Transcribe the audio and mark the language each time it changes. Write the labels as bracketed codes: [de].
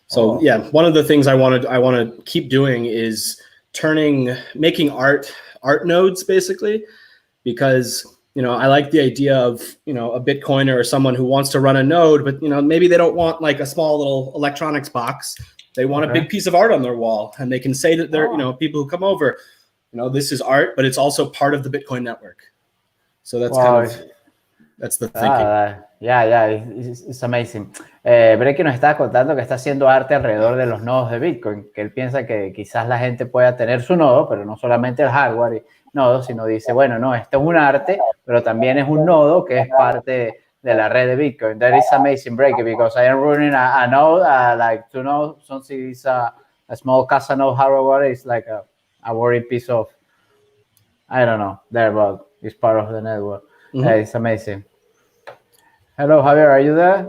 [en] So yeah, one of the things I want to keep doing is making art nodes basically, because I like the idea of, a Bitcoiner or someone who wants to run a node, but, maybe they don't want like a small little electronics box. They want a big piece of art on their wall, and they can say that they're, people who come over, this is art, but it's also part of the Bitcoin network. So that's that's the thinking. It's amazing. [es] Brekkie nos está contando que está haciendo arte alrededor de los nodos de Bitcoin, que él piensa que quizás la gente pueda tener su nodo, pero no solamente el hardware y nodo, sino dice, bueno, no, esto es un arte, pero también es un nodo que es parte de la red de Bitcoin. [en] That is amazing, Brekkie, because I am running a node, like to know something is a small casa node hardware is like a worried piece of, I don't know, there, but it's part of the network. It's amazing. Hello, Javier, are you there?